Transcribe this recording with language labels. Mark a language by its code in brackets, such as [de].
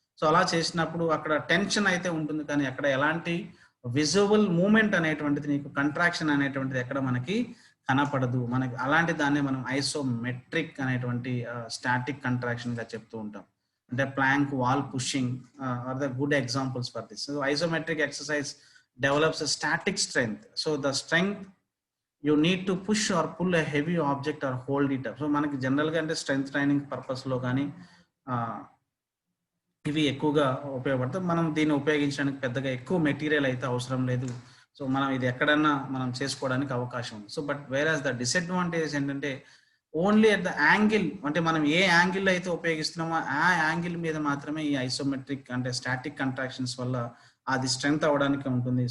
[te] So అలా చేసినప్పుడు అక్కడ టెన్షన్ అయితే ఉంటుంది, కానీ అక్కడ ఎలాంటి విజువల్ మూమెంట్ అనేటువంటిది నీకు కంట్రాక్షన్ అనేటువంటిది ఎక్కడ మనకి కనపడదు. మనకి అలాంటి దాన్ని మనం ఐసోమెట్రిక్ అనేటువంటి స్టాటిక్ కంట్రాక్షన్ గా చెప్తూ ఉంటాం. [en] అంటే plank, wall pushing are the good examples for this. So isometric exercise develops a static strength. So the strength you need to push or pull a heavy object or hold it up. [te] So మనకి general గా అంటే strength training purpose లో కానీ ఇవి ఎక్కువగా ఉపయోగపడతాయి. మనం దీన్ని ఉపయోగించడానికి పెద్దగా ఎక్కువ మెటీరియల్ అయితే అవసరం లేదు. సో మనం ఇది ఎక్కడన్నా మనం చేసుకోవడానికి అవకాశం ఉంది. సో [en] but whereas the disadvantage [te] ఏంటంటే [en] only at the angle, [te] అంటే మనం ఏ యాంగిల్ అయితే ఉపయోగిస్తున్నామో ఆ యాంగిల్ మీద మాత్రమే ఈ ఐసోమెట్రిక్ అంటే స్టాటిక్ కంట్రాక్షన్స్ వల్ల అది స్ట్రెంగ్త్ అవ్వడానికి ఉంటుంది.